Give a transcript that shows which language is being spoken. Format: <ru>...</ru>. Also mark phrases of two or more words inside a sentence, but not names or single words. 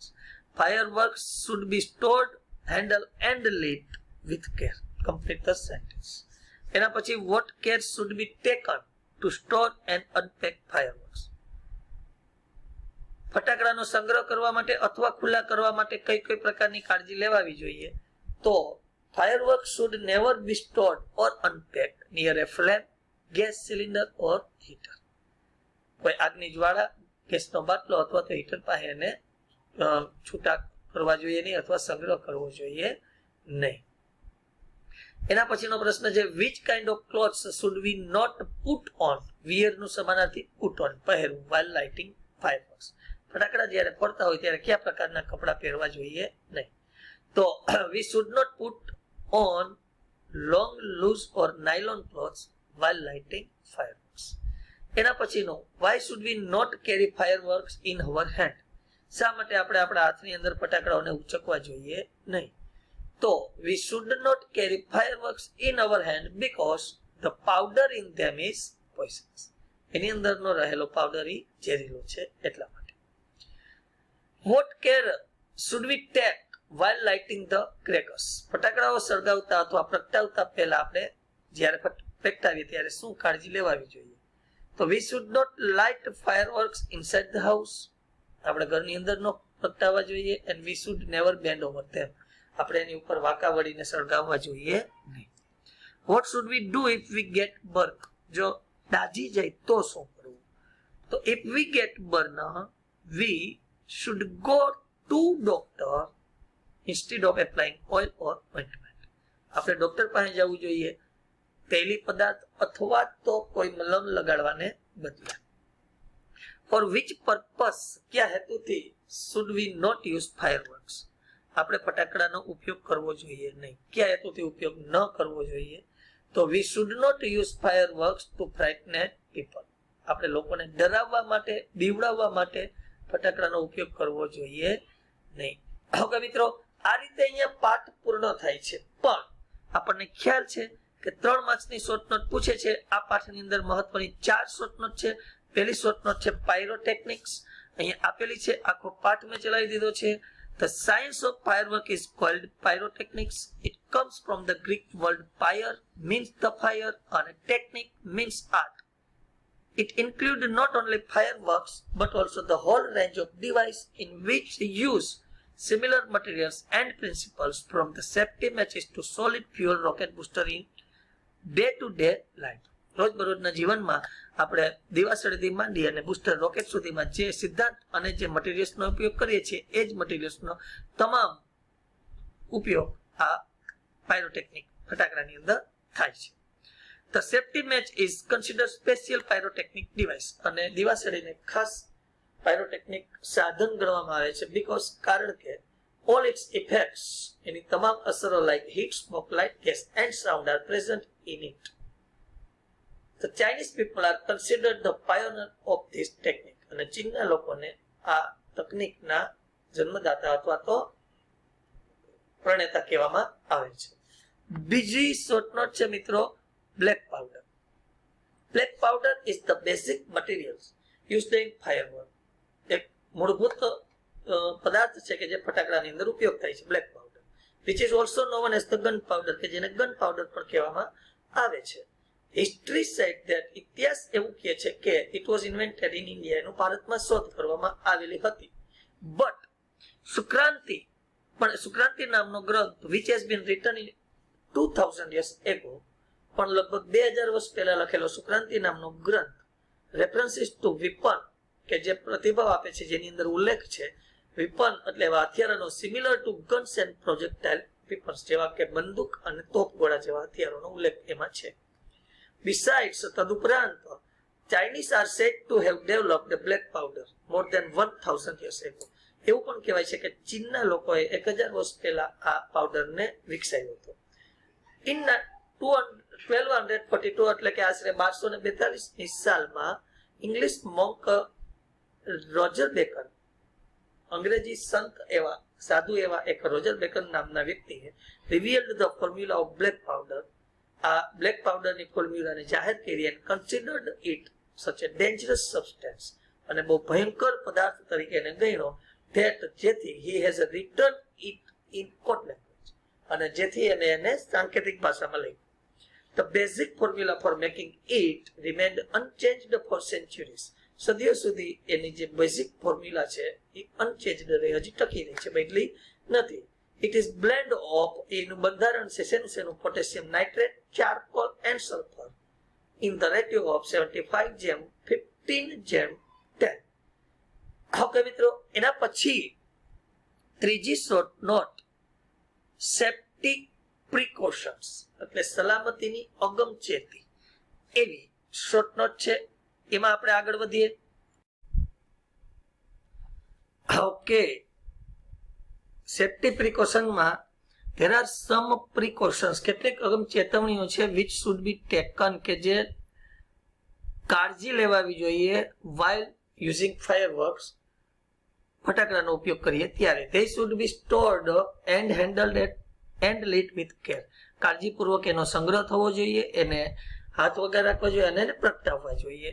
<en>fireworks should be stored, handle and lit with care, complete the sentence.</en> <gu>એના પછી</gu> <en>what care should be taken to store and unpack fireworks,</en> <gu>ફટાકડાનો સંગ્રહ કરવા માટે અથવા ખુલ્લા કરવા માટે કઈ કઈ પ્રકારની કાળજી લેવાવી જોઈએ.</gu> <en>તો fireworks should never be stored or unpacked near a flame, gas cylinder or heater.</en> <gu>કોઈ આગની જ્વાળા, ગેસનો બાટલો અથવા તો હીટર પાસે એને છૂટા કરવા જોઈએ નહીં અથવા સંગ્રહ કરવો જોઈએ નહીં. એના પછીનો પ્રશ્ન છે</gu> <en>which kind of clothes should we not put on? wear</en> <gu>નું સમાનાર્થી</gu> <en>put on, પહેરવું, while lighting fireworks.</en> <gu>ફટાકડા જ્યારે ફોડતા હોય ત્યારે કયા પ્રકારના કપડા પહેરવા જોઈએ નહીં.</gu> <en>તો we should not put on long loose or nylon clothes while lighting fireworks.</en> <gu>એના પછીનો</gu> <en>why should we not carry fireworks in our hand?</en> <gu>શા માટે આપણે આપણા હાથની અંદર ફટાકડાઓને ઉચકવા જોઈએ નહીં.</gu> <en>તો we should not carry fireworks in our hand because the powder in them is poisonous.</en> <gu>એની અંદરનો રહેલો પાવડર ઈ ઝેરીલો છે એટલા માટે.</gu> <en>What care should we take while lighting the crackers?</en> <gu>ફટાકડાઓ સળગાવતા અથવા પ્રગટાવતા પહેલા આપણે જ્યારે પ્રગટાવીએ ત્યારે શું કાળજી લેવાવી જોઈએ?</gu> <en>તો we should not light fireworks inside the house.</en> <gu>આપણે ઘરની અંદર નો પ્રગટાવવા જોઈએ.</gu> <en>and we should never bend over them.</en> <gu>આપણે એની ઉપર વાંકા વળીને સળગાવવા જોઈએ નહીં.</gu> <en>What should we do if we get burnt?</en> <gu>જો દાજી જાય તો શું કરવું?</gu> <en>તો if we get burnt, we should go to doctor instead of applying oil or ointment.</en> <gu>આપણે ડોક્ટર પાસે જવું જોઈએ તેલી પદાર્થ અથવા તો કોઈ મલમ લગાડવાને બદલે.</gu> <en>For which purpose,</en> <gu>કયા હેતુથી</gu> <en>should we not use fireworks?</en> <gu>આપણે ફટાકડાનો ઉપયોગ કરવો જોઈએ નહીં. કયા હેતુથી ઉપયોગ ન કરવો જોઈએ?</gu> <en>તો we should not use fireworks to frighten people.</en> <gu>આપણે લોકોને ડરાવવા માટે, બીવડાવવા માટે ફટાકડાનો ઉપયોગ કરવો જોઈએ નહીં. ઓકે મિત્રો, આ રીતે અહીંયા પાઠ પૂર્ણ થાય છે. પણ આપણને ખ્યાલ છે કે 3 માર્ક્સની શોર્ટ નોટ પૂછે છે. આ પાઠની અંદર મહત્વની 4 શોર્ટ નોટ છે. પહેલી શોર્ટ નોટ છે પાયરોટેકનિક્સ, અહીંયા આપેલી છે. આખો પાઠ મેં ચલાવી દીધો છે.</gu> <en>The science of firework is called pyrotechnics. It comes from the Greek word pyre, means the fire, and technique means art. It includes not only fireworks but also the whole range of devices in which use similar materials and principles, from the safety matches to solid fuel rocket booster in day-to-day life.</en> <gu>રોજબરોજના જીવનમાં આપણે દિવાસળીથી માંડી અને બુસ્ટર રોકેટ સુધીમાં જે સિદ્ધાંત અને જે મટીરિયલ્સનો ઉપયોગ કરીએ છીએ એ જ મટીરિયલ્સનો તમામ ઉપયોગ આ પાયરોટેકનિક ફટાકડાની અંદર થાય છે.</gu> <en>The safety match is considered special pyrotechnic device,</en> <gu>અને દિવાસળીને ખાસ પાયરોટેકનિક સાધન ગણવામાં આવે છે because કારણ કે</gu> <en>all its effects,</en> <gu>એની તમામ અસરો</gu> <en>like heat, smoke, light, gas and sound are present in it. The Chinese people are considered the pioneer of this technique.</en> <gu>અને ચીનના લોકોને આ તકનીકના જન્મદાતા અથવા તો પ્રણેતા કહેવામાં આવે છે. બીજી શોર્ટ નોટ છે મિત્રો બ્લેક પાવડર.</gu> <en>black powder is the basic materials used in firework.</en> <gu>એક મૂળભૂત પદાર્થ છે કે જે ફટાકડાની અંદર ઉપયોગ થાય છે, બ્લેક પાવડર,</gu> <en>which is also known as the gun powder,</en> <gu>કે જેને ગન પાવડર પણ કહેવામાં આવે છે.</gu> <en>history said that,</en> <gu>ઇતિહાસ એવું કહે છે કે</gu> <en>it was invented in India,</en> <gu>એનું ભારતમાં શોધ કરવામાં આવેલી હતી.</gu> <en>બટ</en> <gu>સુક્રાંતિ નામનો ગ્રંથ</gu> <en>which has been written in 2000 years ago,</en> <gu>પણ લગભગ 2000 વર્ષ પહેલા લખેલો સુક્રાંતિ નામનો ગ્રંથ</gu> <en>references to weapon,</en> <gu>કે જે પ્રતિભાવ આપે છે, જેની અંદર ઉલ્લેખ છે વિપન એટલે એવા હથિયારોનો</gu> <en>similar to guns and projectile weapons,</en> <gu>જેવા કે બંદૂક અને તોપગોળા જેવા હથિયારોનો ઉલ્લેખ એમાં છે.</gu> <en>Besides, તદુપરાંત Chinese are said to have developed the black powder more than 1000 years ago.</en> <gu>એવું પણ કહેવાય છે કે ચીનના લોકોએ 1000 વર્ષ પહેલા આ પાવડરને વિકસાવ્યો હતો. ઇન 1242 એટલે કે આશરે 1242 સાલમાં</gu> <en>English monk</en> <gu>રોજર બેકન, અંગ્રેજી સંત એવા સાધુ એવા એક રોજર બેકન નામના વ્યક્તિએ</gu> <en>revealed the formula of black powder,</en> <gu>આ બ્લેક પાવડરની ફોર્મ્યુલાને જાહેર કરી</gu> <en>and considered it such a dangerous substance,</en> <gu>અને બહુ ભયંકર પદાર્થ તરીકે એને ગણ્યો, ધેટ જેથી</gu> <en>he has written it in code language,</en> <gu>અને જેથી એને સાંકેતિક ભાષામાં લખ્યું.</gu> <en>The basic formula for making it remained unchanged for centuries.</en> <gu>સદીઓ સુધી એની જે બેઝિક ફોર્મ્યુલા છે એ અનચેન્જડ રહી, હજી ટકી રહી છે, બદલી નથી.</gu> <en>It is blend of,</en> <gu>એનું બંધારણ છે શેનું?</gu> <en>potassium nitrate, charcoal and sulphur in the ratio of 75:15:10.</en> <gu>ઓકે મિત્રો, એના પછી ત્રીજી શોર્ટ નોટ</gu> <en>safety precautions</en> <gu>એટલે સલામતીની અગમચેતી એવી શોર્ટ નોટ છે. એમાં આપણે આગળ વધીએ. ઓકે, સેફ્ટી પ્રિકોશનમાં</gu> <en>there are some precautions,</en> <gu>કેટલીક અગમચેતવણીઓ છે</gu> <en>which should be taken,</en> <gu>કે જે કાળજી લેવાવી જોઈએ</gu> <en>while using fireworks,</en> <gu>ફટાકડાનો ઉપયોગ કરીએ ત્યારે.</gu> <en>they should be stored and handled with care.</en> <gu>કાળજીપૂર્વક એનો સંગ્રહ થવો જોઈએ, એને હાથ વગર રાખવા જોઈએ અને એને પ્રગટાવવા જોઈએ.</gu>